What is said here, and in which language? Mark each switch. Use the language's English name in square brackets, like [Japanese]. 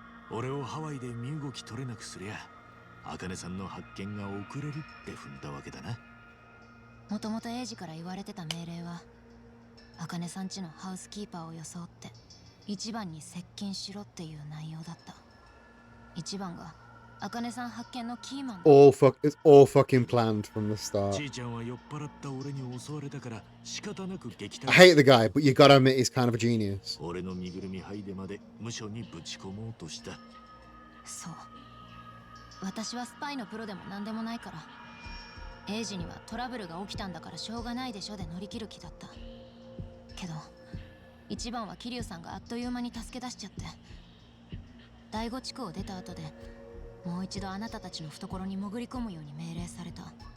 [Japanese] 俺をハワイで身動き取れなくすりゃ茜さんの発見が遅れるって踏んだわけだな。もともとエイジから言われてた命令は、茜さんちのハウスキーパーを装って一番に接近しろっていう内容だった。一番が茜さん発見のキーマンだ。 [English] It's all fucking planned from the start. [Japanese] ちいちゃんは酔っ払った俺に襲われたから仕方なく撃退。 [English] I hate the guy, but you gotta admit he's kind of a genius. [Japanese] 俺の身ぐるみ剥いでまで無所にぶち込もうとした。そう、私はスパイのプロでも何でもないから、エイジにはトラブルが起きたんだからしょうがないでしょで乗り切る気だった。けど一番は桐生さんがあっという間に助け出しちゃって、第5地区を出た後でもう一度あなたたちの懐に潜り込むように命令された。